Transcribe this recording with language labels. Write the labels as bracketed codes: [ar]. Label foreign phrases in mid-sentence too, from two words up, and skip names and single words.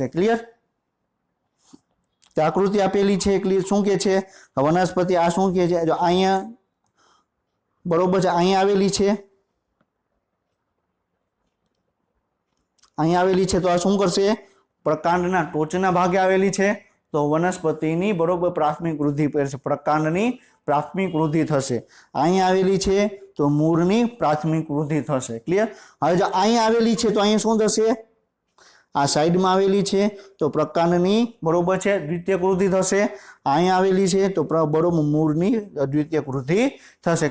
[gu] ક્લિયર? આકૃતિ આપેલી છે, ક્લિયર, શું કે છે? વનસ્પતિ આ શું કે છે? જો અહીંયા બરોબર છે, અહીંયા આવેલી છે, અહીંયા આવેલી છે, તો આ શું કરશે? પ્રકાંડના ટોચના ભાગે આવેલી છે, તો વનસ્પતિની બરોબર પ્રાથમિક વૃદ્ધિ પેરશે, પ્રકાંડની પ્રાથમિક વૃદ્ધિ થશે। અહીં આવેલી છે તો મૂળની પ્રાથમિક વૃદ્ધિ થશે। ક્લિયર? હવે જો અહીં આવેલી છે તો અહીં શું થશે? આ સાઈડમાં આવેલી છે તો પ્રકાંડની બરોબર છે દ્વિતીયક વૃદ્ધિ થશે। અહીં આવેલી છે તો બરોબર મૂળની દ્વિતીયક વૃદ્ધિ થશે।